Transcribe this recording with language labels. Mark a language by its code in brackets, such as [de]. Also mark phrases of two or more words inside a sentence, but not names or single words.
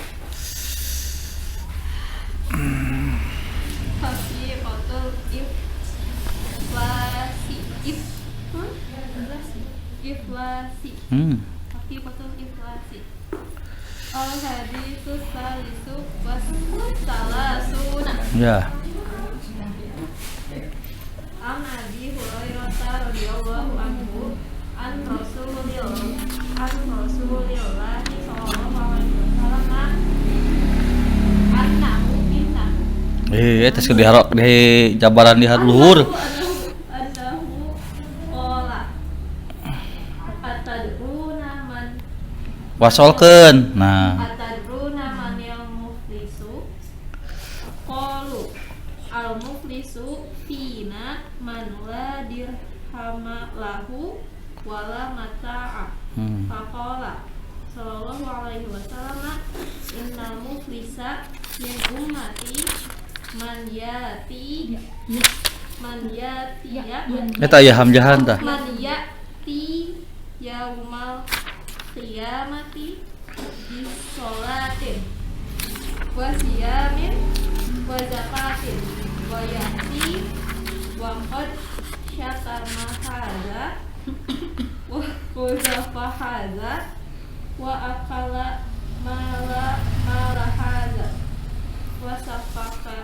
[ar] حقيقة الإفلاس. إفلاس. حقيقة الإفلاس. الحديث الثالث والثلاثون. Ya. عن أبي هريرة رضي الله عنه عن رسول الله صلى الله عليه وسلم أنه منا [su] Tes ke diharok di jabaran di luhur. [ar] أنه قال أتدرون من [su] Wasolkeun. Nah, [ar] أتدرون من المفلس قالوا المفلس فينا من لا درهم له ولا متاع فقال صلى الله عليه وسلم إن المفلس من أمتي من يأتي [su] eta aya hamjahan tah. [ar] من يأتي يوم القيامة بالصلاة وصيام وزكاة ويأتي وقد شتم هذا وقذف هذا وأكل مال هذا وسفك